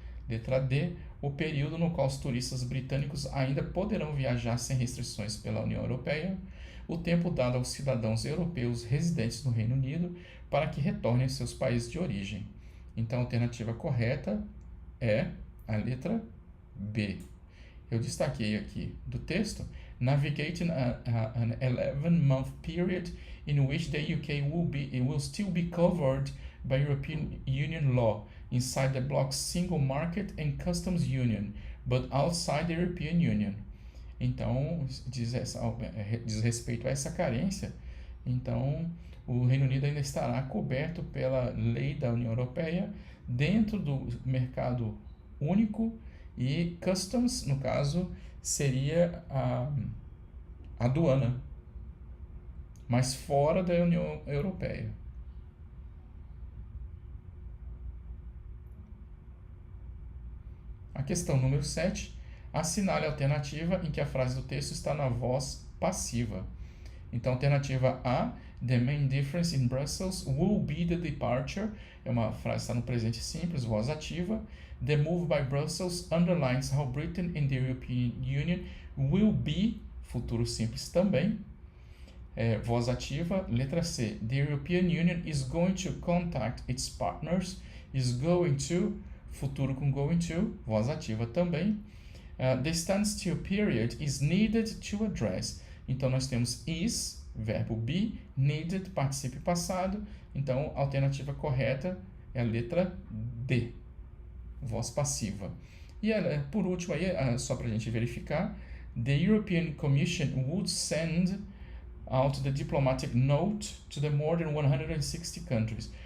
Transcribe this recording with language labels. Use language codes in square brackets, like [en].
[pt] Letra D, o período no qual os turistas britânicos ainda poderão viajar sem restrições pela União Europeia, o tempo dado aos cidadãos europeus residentes no Reino Unido para que retornem aos seus países de origem. Então, a alternativa correta é a letra B. Eu destaquei aqui do texto: [en] navigating an 11-month period in which the UK will still be covered by European Union law inside the bloc's single market and customs union, but outside the European Union. [pt] Então, diz respeito a essa carência, então o Reino Unido ainda estará coberto pela lei da União Europeia dentro do mercado único e customs, no caso, seria a aduana, mas fora da União Europeia. A questão número 7, assinale a alternativa em que a frase do texto está na voz passiva. Então, alternativa A, [en] the main difference in Brussels will be the departure, [pt] é uma frase que está no presente simples, voz ativa. [en] The move by Brussels underlines how Britain and the European Union will be, [pt] futuro simples também, voz ativa. [en] Letra C, the European Union is going to contact its partners, is going to, [pt] futuro com going to, voz ativa também. [en] The standstill period is needed to address. [pt] Então, nós temos is, verbo be, needed, particípio passado. Então, a alternativa correta é a letra D, voz passiva. E por último, aí, só para a gente verificar, [en] the European Commission would send out the diplomatic note to the more than 160 countries.